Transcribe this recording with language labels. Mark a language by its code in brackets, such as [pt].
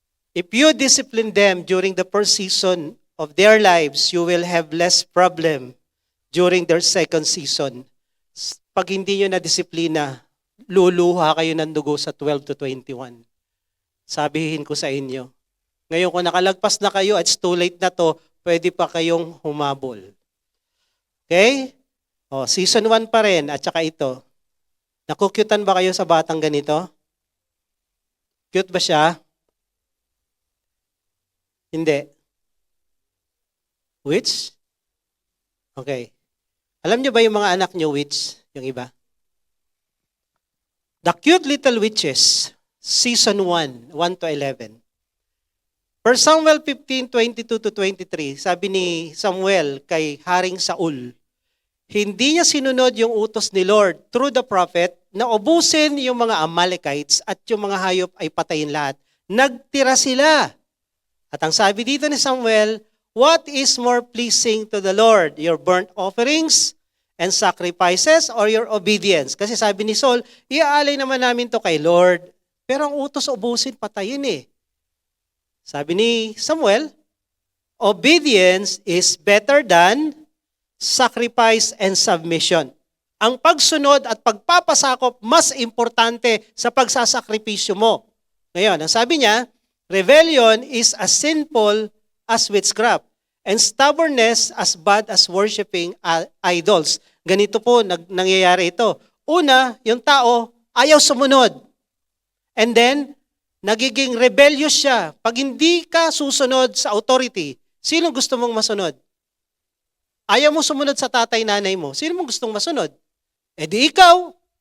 [en] If you discipline them during the first season of their lives, you will have less problem during their second season. [tl] Pag hindi nyo na-disiplina, luluha kayo ng dugo sa 12 to 21. Sabihin ko sa inyo. Ngayon kung nakalagpas na kayo, it's too late na to, pwede pa kayong humabol. Okay? O, season 1 pa rin, at saka ito. Nakukyutan ba kayo sa batang ganito? Cute ba siya? Hindi. Witch? Okay. Alam niyo ba yung mga anak niyo witch? Yung iba? [en] The Cute Little Witches, Season 1, 1 to 11. [tl] 1 Samuel 15, 22 to 23, sabi ni Samuel kay Haring Saul, hindi niya sinunod yung utos ni Lord through the prophet na ubusin yung mga Amalekites at yung mga hayop ay patayin lahat. Nagtira sila. At ang sabi dito ni Samuel, [en] what is more pleasing to the Lord? Your burnt offerings and sacrifices or your obedience? [tl] Kasi sabi ni Saul, iaalay naman namin to kay Lord. Pero ang utos ubusin, patayin eh. [en] Sabi ni Samuel, obedience is better than sacrifice and submission. [tl] Ang pagsunod at pagpapasakop mas importante sa pagsasakripisyo mo. [en] Ngayon, ang sabi niya, rebellion is as sinful as witchcraft, and stubbornness as bad as worshiping idols. [tl] Ganito po nangyayari ito. Una, yung tao ayaw sumunod. And then, nagiging rebellious siya. Pag hindi ka susunod sa authority, sino gusto mong masunod? Ayaw mo sumunod sa tatay, nanay mo. Sino mong gustong masunod? Eh di ikaw.